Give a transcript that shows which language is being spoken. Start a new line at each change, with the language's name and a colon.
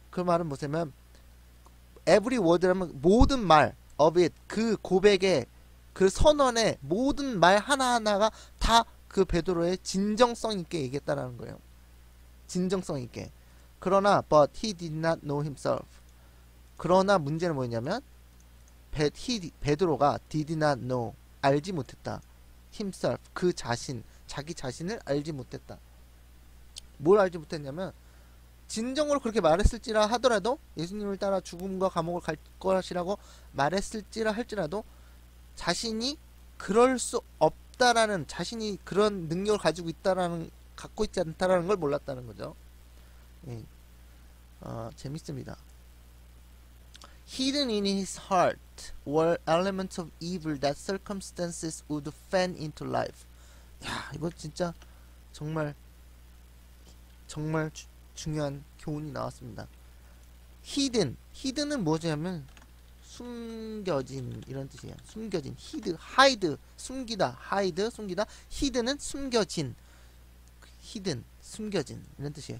Korean: 그 말은 뭐냐면
English: every word
Korean: 라면 모든 말
English: of it.
Korean: 그 고백의 그 선언의 모든 말 하나하나가 다 그 베드로의 진정성 있게 얘기했다라는 거예요. 진정성 있게. 그러나
English: but he did not know himself.
Korean: 그러나 문제는 뭐냐면 베드로가
English: did not know,
Korean: 알지 못했다. himself, 그 자신, 자기 자신을 알지 못했다. 뭘 알지 못했냐면 진정으로 그렇게 말했을지라 하더라도, 예수님을 따라 죽음과 감옥을 갈 것이라고 말했을지라 할지라도 자신이 그럴 수 없다라는, 자신이 그런 능력을 가지고 있다라는, 갖고 있지 않다라는 걸 몰랐다는 거죠. 예. 재밌습니다.
English: Hidden in his heart were elements of evil that circumstances would fan into life.
Korean: 야, 이거 진짜 정말 중요한 교훈이 나왔습니다. hidden은 뭐냐면 숨겨진, 이런 뜻이에요. 숨겨진, hide, 숨기다, 숨기다. hidden은 숨겨진, 숨겨진, 이런 뜻이에요.